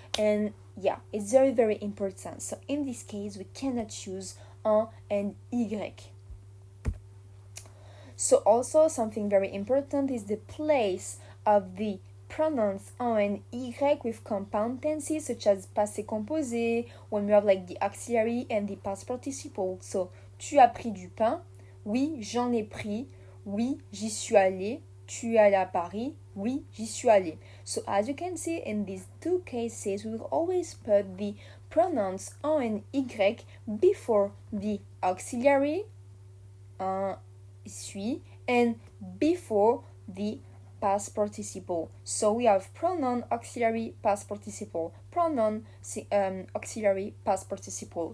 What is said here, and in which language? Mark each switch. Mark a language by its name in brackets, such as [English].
[English] And yeah, it's very important. So in this case, we cannot choose en and y. So also something very important is the place of the pronouns en and y with compound tenses such as passé composé, when we have like the auxiliary and the past participle. [French] So tu as pris du pain, oui j'en ai pris, oui j'y suis allé, tu es allé à Paris, oui j'y suis allé. [English] So as you can see in these two cases, we will always put the pronouns en and y before the auxiliary suis and before the past participle. So we have pronoun auxiliary past participle, pronoun auxiliary past participle.